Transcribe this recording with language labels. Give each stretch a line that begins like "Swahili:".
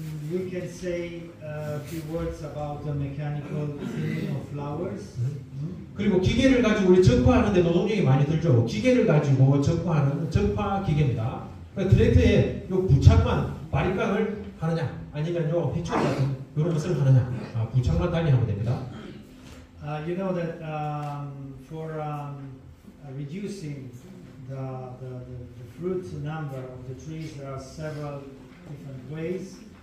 English: You can say a few words about the mechanical thinning of flowers.
Korean: 그리고 기계를 가지고 우리 적화하는데 노동력이 많이 들죠. 기계를 가지고 적화하는 적화 기계입니다. 그러니까 트랙터에 요 부착만 바리깡을 하느냐, 아니면 요 해초 같은 이런 것을 하느냐, 부착만 달리 하면 됩니다.
English: You know that for reducing the fruit number of the trees, there are several different ways.